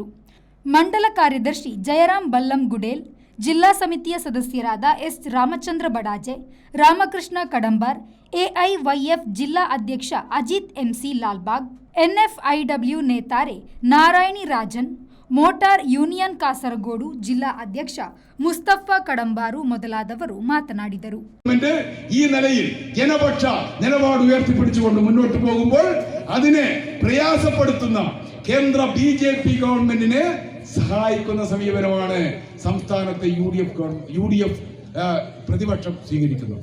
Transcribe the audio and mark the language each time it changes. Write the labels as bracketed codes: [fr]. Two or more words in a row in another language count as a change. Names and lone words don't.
[kn] ಮಂಡಲ ಕಾರ್ಯದರ್ಶಿ ಜಯರಾಮ್ ಬಲ್ಲಂಗುಡೇಲ್, ಜಿಲ್ಲಾ ಸಮಿತಿಯ ಸದಸ್ಯರಾದ ಎಸ್ ರಾಮಚಂದ್ರ ಬಡಾಜೆ, ರಾಮಕೃಷ್ಣ ಕಡಂಬಾರ್, ಎಐವೈಎಫ್ ಜಿಲ್ಲಾ ಅಧ್ಯಕ್ಷ ಅಜಿತ್ ಎಂಸಿ ಲಾಲ್ಬಾಗ್, ಎನ್ಎಫ್ಐಡಬ್ಲ್ಯೂ ನೇತಾರೆ ನಾರಾಯಣಿ ರಾಜನ್, ಮೋಟಾರ್ ಯೂನಿಯನ್ ಕಾಸರಗೋಡು ಜಿಲ್ಲಾ ಅಧ್ಯಕ್ಷ ಮುಸ್ತಫಾ ಕಡಂಬಾರು ಮೊದಲಾದವರು ಮಾತನಾಡಿದರು. [ml] ഈ നിലയിൽ ജനപക്ഷ നിലപാട് ഉയർത്തിപ്പിടിച്ചുകൊണ്ട് മുന്നോട്ട് പോകുമ്പോൾ അതിനെ പ്രയാസപ്പെടുത്തുന്ന കേന്ദ്ര ബിജെപി ഗവൺമെന്റിനെ സഹായിക്കുന്ന സമീപനമാണ് സംസ്ഥാനത്തെ യുഡിഎഫ് പ്രതിപക്ഷം സ്വീകരിക്കുന്നത്.